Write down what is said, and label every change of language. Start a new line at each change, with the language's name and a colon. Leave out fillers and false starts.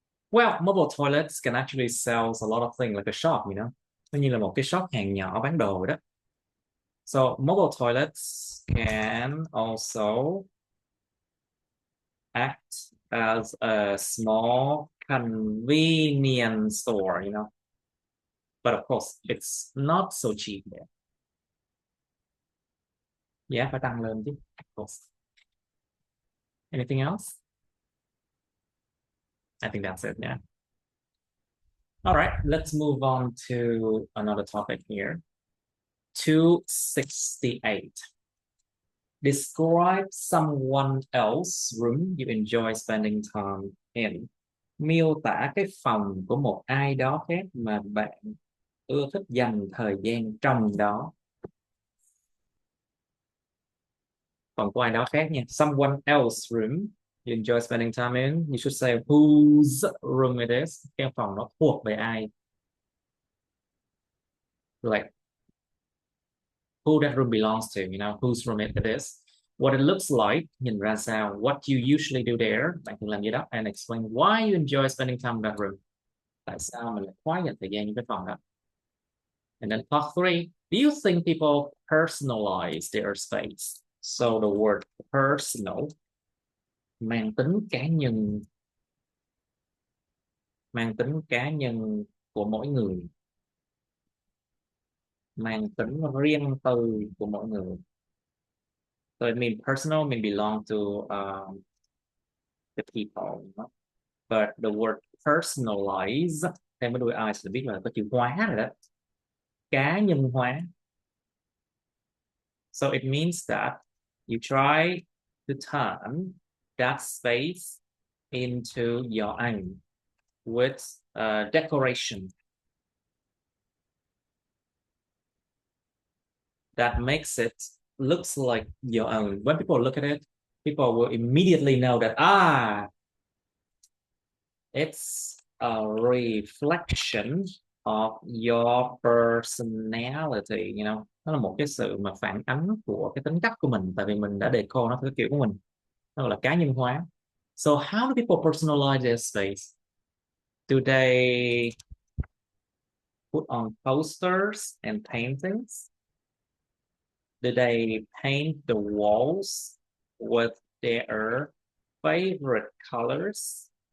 English: Well, mobile toilets can actually sell a lot of things like a shop,
Vietnamese: Nó như là một cái shop hàng nhỏ bán đồ đó.
English: So mobile toilets can also act as a small convenience store, But of course, it's not so cheap there.
Vietnamese: Giá phải tăng lên chứ,
English: of course. Anything else? I think that's it, yeah. All right, let's move on to another topic here. 268. Describe someone else's room you enjoy spending time in.
Vietnamese: Miêu tả cái phòng của một ai đó khác mà bạn ưa thích dành thời gian trong đó. Phòng của ai đó khác nha.
English: Someone else's room you enjoy spending time in. You should say whose room it is.
Vietnamese: Cái phòng nó thuộc về ai.
English: Like who that room belongs to, whose room it is. What it looks like,
Vietnamese: nhìn ra sao.
English: What you usually do there,
Vietnamese: bạn thường làm gì đó.
English: And explain why you enjoy spending time in that room.
Vietnamese: Tại sao mình lại quá dành thời gian những cái phần đó?
English: And then part three, do you think people personalize their space? So the word personal
Vietnamese: mang tính cá nhân, mang tính cá nhân của mỗi người, mang tính riêng tư của mỗi người.
English: So it means personal mean belong to the people. But the word personalize
Vietnamese: theo cái đuôi I sẽ biết là có chữ hóa rồi đó, cá nhân hóa.
English: So it means that you try to turn that space into your own with decoration that makes it looks like your own. When people look at it, people will immediately know that it's a reflection of your personality, you know.
Vietnamese: Nó là một cái sự mà phản ánh của cái tính cách của mình, tại vì mình đã decor nó theo kiểu của mình, nó gọi là cá nhân hóa.
English: So how do people personalize their space? Do they put on posters and paintings? Do they paint the walls with their favorite colors?